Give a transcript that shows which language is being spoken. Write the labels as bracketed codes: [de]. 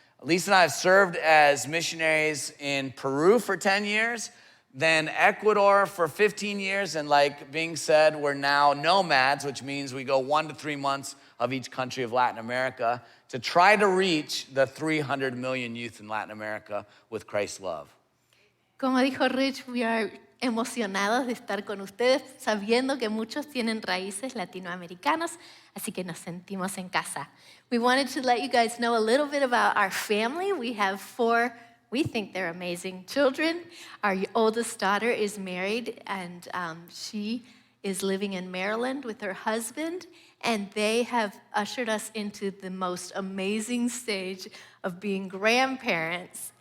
[en] Elisa and I have served as missionaries in Peru for 10 years, then Ecuador for 15 years, and like Bing said, we're now nomads, which means we go 1 to 3 months of each country of Latin America to try to reach the 300 million youth in Latin America with Christ's love. [es] Como dijo Rich, [en] we are [es] emocionados de estar con ustedes, sabiendo que muchos tienen raíces latinoamericanas, así que nos sentimos en casa. [en] We wanted to let you guys know a little bit about our family. We have 4, we think they're amazing children. Our oldest daughter is married, and she is living in Maryland with her husband, and they have ushered us into the most amazing stage of being grandparents.